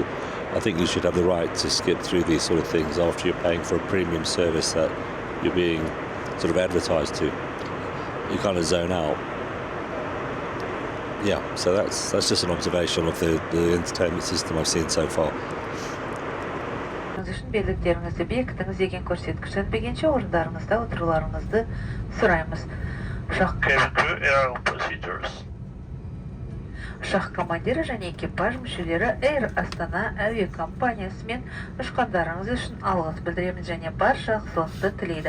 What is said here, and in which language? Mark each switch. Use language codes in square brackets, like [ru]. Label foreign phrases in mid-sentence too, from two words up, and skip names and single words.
[en] I think you should have the right to skip through these sort of things after you're paying for a premium service that you're being sort of advertised to. You kind of zone out. Yeah, so that's just an observation of the entertainment system I've seen so far. [kk] Үшін белдіктеріңізді бекітіңіз деген көрсеткіш жетпегенше орындарыңызда отыруларыңызды сұраймыз. Ұшақ командирі және экипаж мүшелері Air Astana әуе компаниясымен ұшқандарыңыз үшін алғыс білдіреміз және барша жақсылықты тілейді.